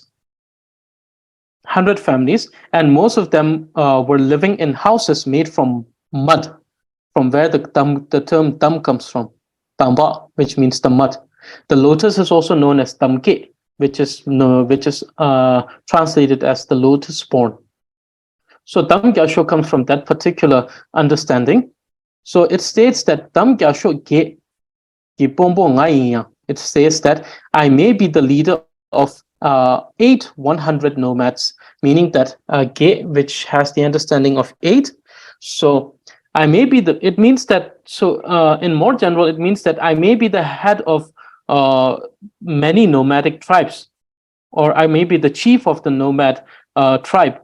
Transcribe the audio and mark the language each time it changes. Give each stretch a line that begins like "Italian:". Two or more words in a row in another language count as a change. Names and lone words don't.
English: 100 families, and most of them were living in houses made from mud, from where the term Tam comes from, Tamba, which means the mud. The lotus is also known as Tamke, which is translated as the lotus born. So Tam Gyaltsho comes from that particular understanding. So it states that
Tibetan: Tam Gyaltsho ge pombo ngai.
English: It says that I may be the leader of 100 nomads, meaning that ge, which has the understanding of 8. So I may be the, it means that, so in more general, it means that I may be the head of many nomadic tribes, or I may be the chief of the nomad tribe.